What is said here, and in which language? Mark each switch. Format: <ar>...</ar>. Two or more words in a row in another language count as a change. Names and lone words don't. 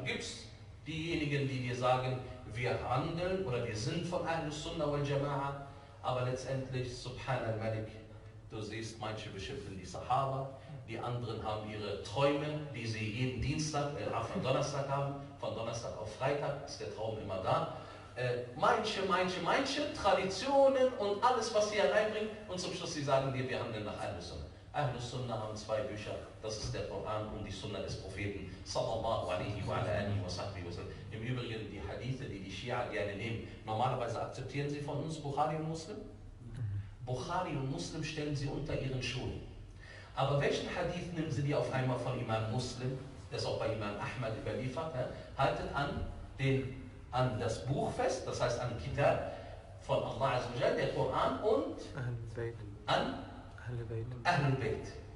<de>Gibt es diejenigen, die dir sagen, wir handeln oder wir sind von</de> <ar>أهل السنة والجماعة,</ar> <de>aber letztendlich,</de> <ar>سبحان الملك,</ar> <de>du siehst, manche beschimpfen die Sahaba, die anderen haben ihre Träume, die sie jeden Dienstag, von Donnerstag haben, von Donnerstag auf Freitag ist der Traum immer da. Manche Traditionen und alles, was sie hereinbringen und zum Schluss sie sagen dir, wir handeln nach</de> <ar>أهل السنة. أهل السنة</ar> <de>haben zwei Bücher, das ist der Koran und die Sunnah des Propheten</de> <ar>صلى الله عليه وعلى آله وصحبه وسلم.</ar> <de>Im Übrigen die Hadithe, die die Schia gerne nehmen, normalerweise akzeptieren sie von uns Bukhari und Muslim. Bukhari und Muslim stellen sie unter ihren Schulen. Aber welchen Hadith nehmen sie dir auf einmal von Imam Muslim, das auch bei Imam Ahmad überliefert, haltet an das Buch fest, das heißt an Kitab von</de> <ar>الله عز وجل,</ar> <de>der Koran und an</de> <ar>أهل البيت.</ar>